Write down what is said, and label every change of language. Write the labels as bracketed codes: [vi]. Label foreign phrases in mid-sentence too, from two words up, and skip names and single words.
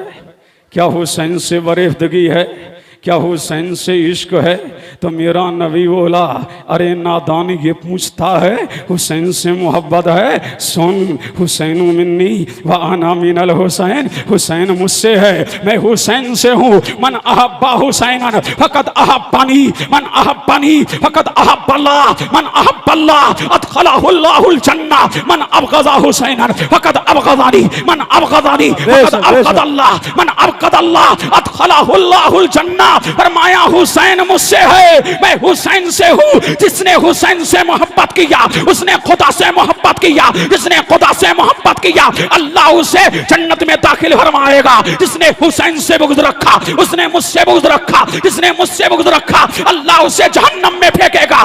[ur] کیا حسین سے وارفتگی ہے? کیا حسین سے عشق ہے? تو میرا نبی بولا، ارے نادان، یہ پوچھتا ہے حسین سے محبت ہے? سن, [ar] حسين مني وأنا من الحسين, [ur] حسین مجھ سے ہے، میں حسین سے ہوں. [ar] من أحب حسينا فقد أحبني، من أحبني فقد أحب الله، من أحب الله أدخله الله الجنة، من أبغض حسينا فقد أبغضني، من أبغضني فقد أبغض الله، من أبغض الله أدخله الله الجنة. [ur] فرمایا، حسین مجھ سے ہے، میں حسین سے ہوں. جس نے حسین سے محبت کیا اس نے خدا سے محبت کیا، جس نے خدا سے محبت کیا اللہ اسے جنت میں داخل فرمائے گا. جس نے حسین سے بغض رکھا اس نے مجھ سے بغض رکھا، جس نے مجھ سے بغض رکھا اللہ اسے جہنم میں پھینکے گا.